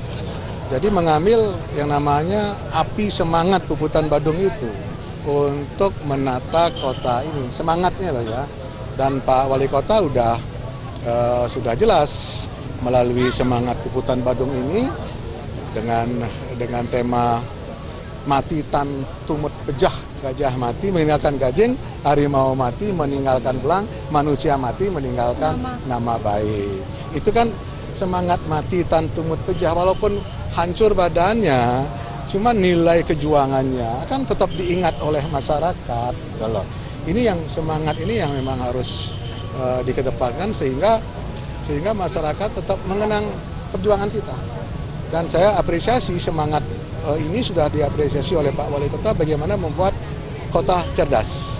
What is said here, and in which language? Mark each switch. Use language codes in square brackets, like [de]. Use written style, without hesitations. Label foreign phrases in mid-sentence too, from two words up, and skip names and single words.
[id] Jadi mengambil yang namanya api semangat Puputan Badung itu untuk menata kota ini, semangatnya loh ya. Dan Pak Wali Kota sudah jelas melalui semangat Puputan Badung ini dengan tema [kaw] mati tan tumut pejah, [id] gajah mati meninggalkan gajeng, harimau mati meninggalkan belang, manusia mati meninggalkan nama baik. Itu kan semangat [kaw] mati tan tumut pejah, [id] walaupun hancur badannya, cuma nilai kejuangannya kan tetap diingat oleh masyarakat. Ini yang semangat ini yang memang harus dikedepankan sehingga masyarakat tetap mengenang perjuangan kita. Dan saya apresiasi semangat ini sudah diapresiasi oleh Pak Wali Kota bagaimana membuat kota cerdas.